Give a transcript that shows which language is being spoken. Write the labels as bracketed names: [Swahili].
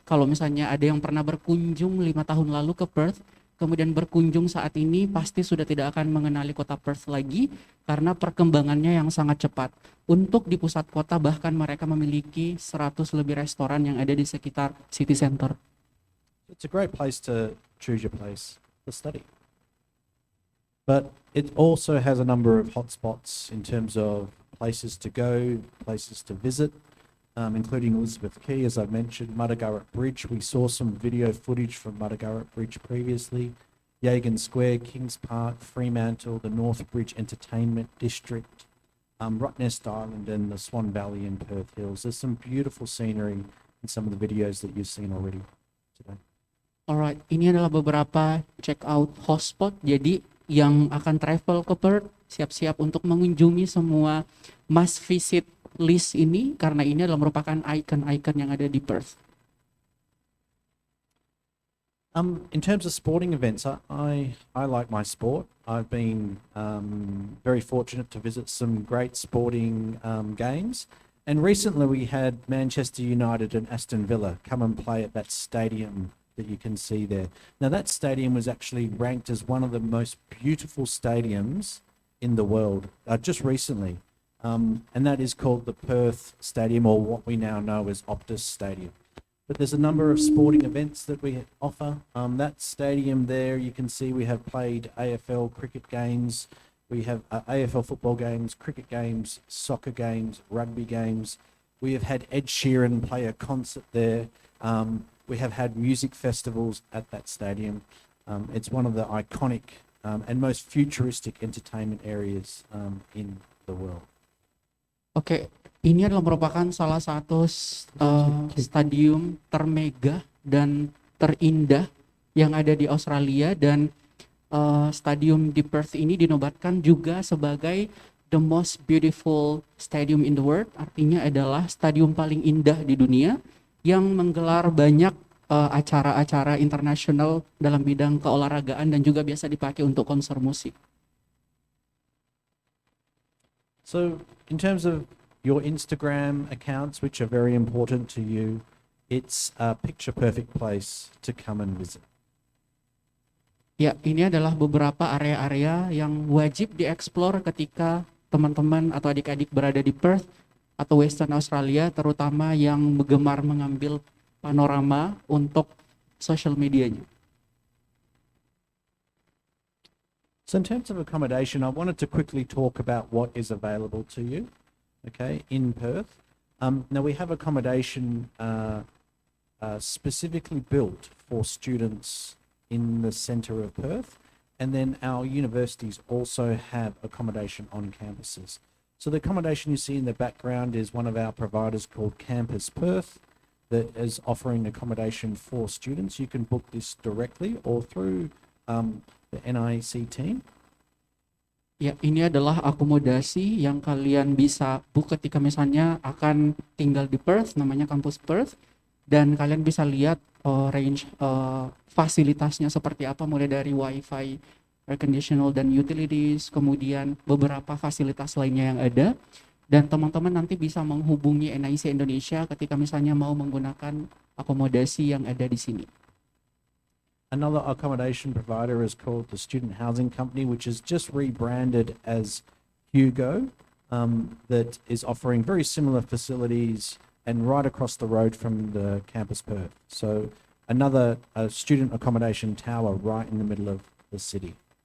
[Indonesian] Kalau misalnya ada yang pernah berkunjung 5 tahun lalu ke Perth, kemudian berkunjung saat ini, pasti sudah tidak akan mengenali kota Perth lagi karena perkembangannya yang sangat cepat. Untuk di pusat kota bahkan mereka memiliki 100 lebih restoran yang ada di sekitar city center. [English] It's a great place to choose your place to study. But it also has a number of hotspots in terms of places to go, places to visit, including Elizabeth Quay, as I mentioned, Mudagurrat Bridge. We saw some video footage from Mudagurrat Bridge previously. Yagan Square, Kings Park, Fremantle, the North Bridge Entertainment District, Rottnest Island and the Swan Valley in Perth Hills. There's some beautiful scenery in some of the videos that you've seen already today. [Indonesian] Alright, ini adalah beberapa check out hotspot. Jadi yang akan travel ke Perth, siap-siap untuk mengunjungi semua [English] must visit list [Indonesian] ini karena ini adalah merupakan icon-icon yang ada di Perth. [English] In terms of sporting events, I like my sport. I've been very fortunate to visit some great sporting games. And recently we had Manchester United and Aston Villa come and play at that stadium that you can see there. Now that stadium was actually ranked as one of the most beautiful stadiums in the world just recently. And that is called the Perth Stadium, or what we now know as Optus Stadium. But there's a number of sporting events that we offer. That stadium there, you can see we have played AFL cricket games, we have AFL football games, cricket games, soccer games, rugby games. We have had Ed Sheeran play a concert there. We have had music festivals at that stadium. It's one of the iconic and most futuristic entertainment areas in the world. [Indonesian] Oke, ini adalah merupakan salah satu stadium termegah dan terindah yang ada di Australia, dan stadium di Perth ini dinobatkan juga sebagai [English] the most beautiful stadium in the world. [Indonesian] Artinya adalah stadium paling indah di dunia yang menggelar banyak acara-acara internasional dalam bidang keolahragaan dan juga biasa dipakai untuk konser musik. [English] So, in terms of your Instagram accounts, which are very important to you, it's a picture-perfect place to come and visit. [Indonesian] Ya, ini adalah beberapa area-area yang wajib dieksplor ketika teman-teman atau adik-adik berada di Perth atau Western Australia, terutama yang gemar mengambil panorama untuk social medianya. [English] So in terms of accommodation, I wanted to quickly talk about what is available to you, okay, in Perth. Now we have accommodation specifically built for students in the centre of Perth, and then our universities also have accommodation on campuses. So the accommodation you see in the background is one of our providers called Campus Perth that is offering accommodation for students. You can book this directly or through the NIEC team. [Indonesian] Ya, ini adalah akomodasi yang kalian bisa book ketika misalnya akan tinggal di Perth, namanya Campus Perth, dan kalian bisa lihat range fasilitasnya seperti apa, mulai dari wifi, air conditional dan utilities, kemudian beberapa fasilitas lainnya yang ada. Dan teman-teman nanti bisa menghubungi NIEC Indonesia ketika misalnya mau menggunakan akomodasi yang ada di sini. [English] Another accommodation provider is called the Student Housing Company, which is just rebranded as Hugo, that is offering very similar facilities and right across the road from the campus Perth. So another student accommodation tower right in the middle of the city.